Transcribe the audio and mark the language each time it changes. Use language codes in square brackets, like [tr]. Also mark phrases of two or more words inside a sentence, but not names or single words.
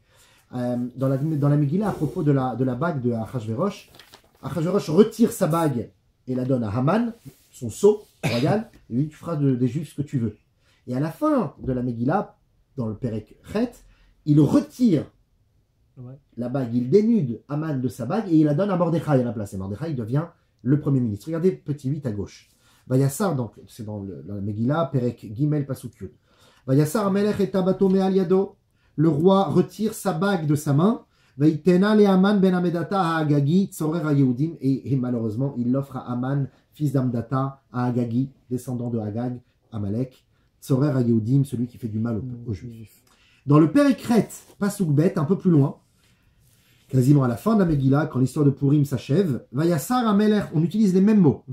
[fr] Dans la Megillah, à propos de la bague de Achashverosh, Achashverosh retire sa bague et la donne à Haman, son sceau royal, et lui, tu feras des juifs ce que tu veux. Et à la fin de la Megillah, dans le [he] פרק חית, [fr] il retire la bague, il dénude Haman de sa bague et il la donne à Mordechai à la place. Et Mordechai devient le premier ministre. Regardez, petit 8 à gauche. Vayassar, donc c'est dans la Megillah, [he] פרק גימל פסוק יוד. ויסר המלך את טבעתו מעל ידו. [fr] Le roi retire sa bague de sa main. [he] ויתנה להמן בן המדתא האגגי, צורר היהודים. [fr] Et malheureusement, il l'offre à Haman, fils d'Amdata, à Agagi, descendant de Agag, Amalek. [he] צורר היהודים, [fr] celui qui fait du mal aux Juifs. Dans le [he] פרק חית, פסוק בית, [fr] un peu plus loin, quasiment à la fin de la Megillah, quand l'histoire de Purim s'achève, [he] ויסר המלך, [fr] on utilise les mêmes mots.